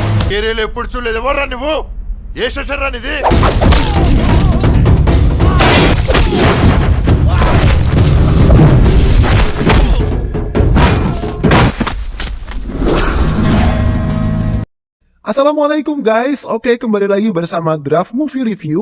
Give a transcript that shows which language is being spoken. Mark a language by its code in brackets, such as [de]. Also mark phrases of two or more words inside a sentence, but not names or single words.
[te] ఏరియాలో ఎప్పుడు చూడలేదు. ఎవర్రా నువ్వు? ఏ స్టేషన్ రా ఇది? [id] Assalamualaikum guys, oke kembali lagi bersama Draft Movie Review.